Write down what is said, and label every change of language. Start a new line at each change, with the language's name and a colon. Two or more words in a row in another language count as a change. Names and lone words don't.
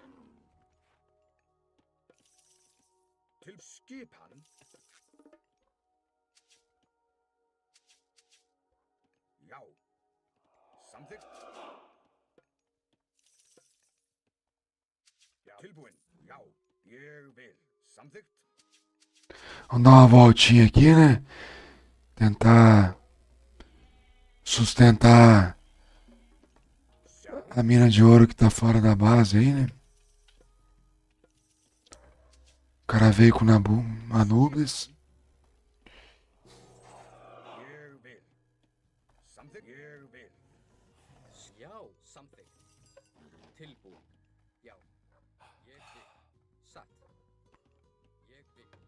Icelandic: Til skipan. Já. Samþykkt. Já. Tilbúin. Já. Ég vil. Samþykkt.
Portuguese: Vamos dar uma voltinha aqui, né? Tentar sustentar
Icelandic: Já.
Portuguese: a mina de ouro que tá fora da base aí, né? O cara veio com Anubis.
Icelandic: Ég vil. Samþykkt. Ég vil. Já, samþykkt. Tilbúin. Já. Ég vil. Satt. Ég vil.